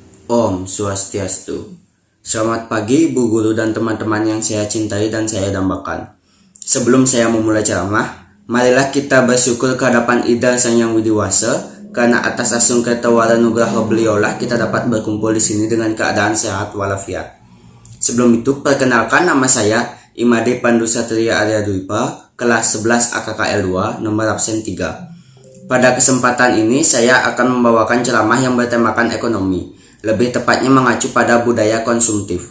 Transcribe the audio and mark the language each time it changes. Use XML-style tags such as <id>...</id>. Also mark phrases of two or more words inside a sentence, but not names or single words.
<id>Om Swastiastu. Selamat pagi Ibu Guru dan teman-teman yang saya cintai dan saya dambakan. Sebelum saya memulai ceramah, marilah kita bersyukur kehadapan Ida Sang Yang Widiwasa, karena atas asung ketawara nugraha beliaulah kita dapat berkumpul di sini dengan keadaan sehat walafiat. Sebelum itu, perkenalkan, nama saya Imade Pandu Satria Arya Dwipa, kelas 11 AKKL 2, nomor absen 3. Pada kesempatan ini saya akan membawakan ceramah yang bertemakan ekonomi, lebih tepatnya mengacu pada budaya konsumtif.</id>